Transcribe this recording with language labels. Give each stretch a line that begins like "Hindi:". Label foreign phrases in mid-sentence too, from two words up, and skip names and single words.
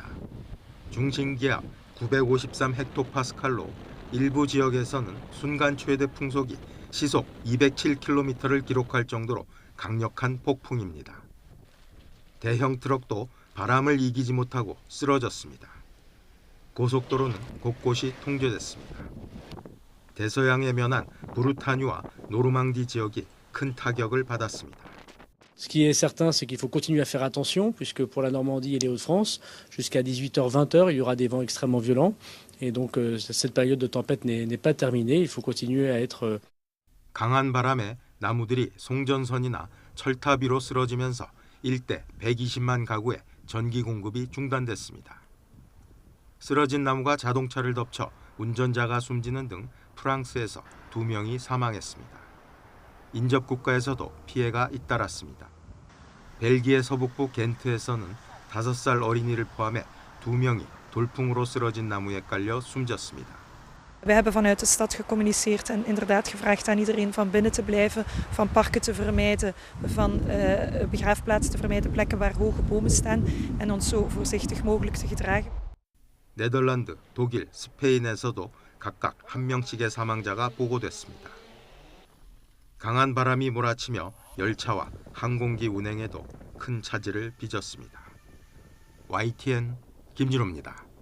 Korean: 중심기압 953헥토파스칼로 일부 지역에서는 순간 최대 풍속이 시속 207km를 기록할 정도로 강력한 폭풍입니다. 대형 트럭도 바람을 이기지 못하고 쓰러졌습니다. 고속도로는 곳곳이 통제됐습니다. 대서양에 면한 브루타뉴와 노르망디 지역이 큰 타격을 받았습니다.
French: Ce qui est certain, c'est qu'il faut continuer à faire attention, puisque pour la Normandie et les Hauts-de-France, jusqu'à 18h, 20h, il y aura des vents extrêmement violents. Et donc, cette période de tempête n'est pas terminée. Il faut continuer à être...
Korean: 강한 바람에 나무들이 송전선이나 철탑 위로 쓰러지면서 일대 120만 가구에 전기 공급이 중단됐습니다. 쓰러진 나무가 자동차를 덮쳐 운전자가 숨지는 등 프랑스에서 2명이 사망했습니다. 인접 국가에서도 피해가 잇따랐습니다. 벨기에 서북부 겐트에서는 5살 어린이를 포함해 2명이 돌풍으로 쓰러진 나무에 깔려 숨졌습니다.
Dutch: We hebben vanuit de stad gecommuniceerd en inderdaad gevraagd aan iedereen van binnen te blijven, van parken te vermijden, van begraafplaatsen te vermijden, plekken waar hoge bomen staan en ons zo voorzichtig mogelijk te gedragen.
Korean: 네덜란드, 독일, 스페인에서도 각각 1명씩의 사망자가 보고됐습니다. 강한 바람이 몰아치며 열차와 항공기 운행에도 큰 차질을 빚었습니다. YTN 김진호입니다.